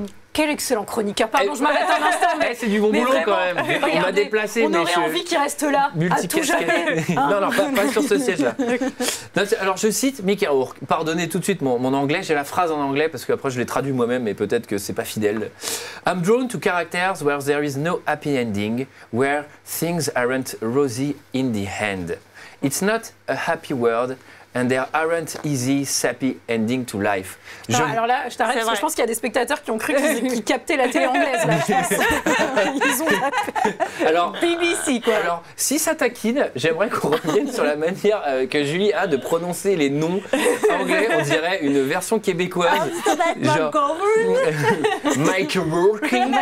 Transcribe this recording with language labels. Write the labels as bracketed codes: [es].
[fr] Quel excellent chroniqueur. Pardon, je m'arrête un instant. Mais c'est du bon boulot quand même. On m'a déplacé. On aurait envie qu'il reste là, à tout jamais. Non, pas sur ce siège-là. Alors, je cite Mickey Rourke. Pardonnez tout de suite mon anglais. J'ai la phrase en anglais parce qu'après, je l'ai traduit moi-même et peut-être que c'est pas fidèle. [en] I'm drawn to characters where there is no happy ending, where things aren't rosy in the end. It's not a happy world. And there aren't easy, sappy ending to life. [fr] Alors là, je t'arrête parce que je pense qu'il y a des spectateurs qui ont cru qu'ils captaient la télé anglaise. Là, je pense. Ils ont alors, BBC, quoi. Alors, si ça taquine, j'aimerais qu'on revienne sur la manière que Julie a de prononcer les noms anglais. On dirait une version québécoise. Genre, Michael Rourke.